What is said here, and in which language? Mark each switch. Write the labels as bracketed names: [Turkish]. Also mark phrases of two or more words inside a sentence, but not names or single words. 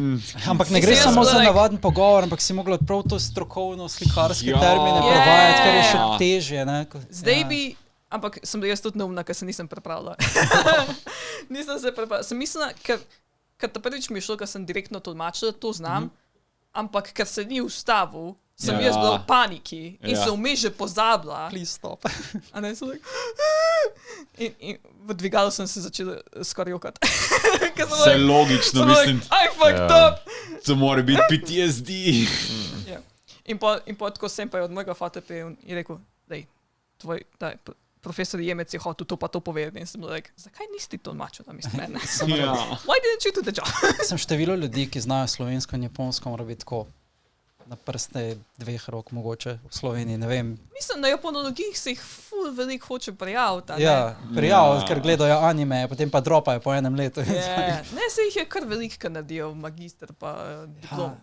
[Slovenian] Ampak ne gre samo za navaden pogovor, ampak si mogla prav to strokovno slikarske termine prevajati, kar je še težje. Zdaj bi... Ampak sem jaz tudi neumna, ker se nisem pripravila. Nisem se pripravila. Sem mislila, ker ta prvič mi je šlo, ker sem direktno tolmačila, to znam, ampak ker se ni ustavil, sem jaz bila v paniki in sem vmes že pozabila. [English] Please stop. [Slovenian] A ne, so in v dvigalu sem se začela skoraj jokati. Vse logično, mislim. [English] I fucked up! [Slovenian] To mora biti PTSD. In pa tako sem pa je od mojega fata in rekel, dej, profesor Jemec je hotel to pa to povedati in sem bila like, zakaj nisi tolmačil namesto mene? [English] Why didn't you do the job? [Slovenian] Sem število ljudi, ki znajo slovensko in japonsko, mora biti tako na prste 2 rok mogoče v Sloveniji, ne vem. Mislim, na japonologih se jih ful veliko hoče prijaviti. Ja, prijaviti, ker gledajo anime, potem pa dropajo po enem letu. Ne, se jih je kar veliko, ki naredijo magister pa diplom.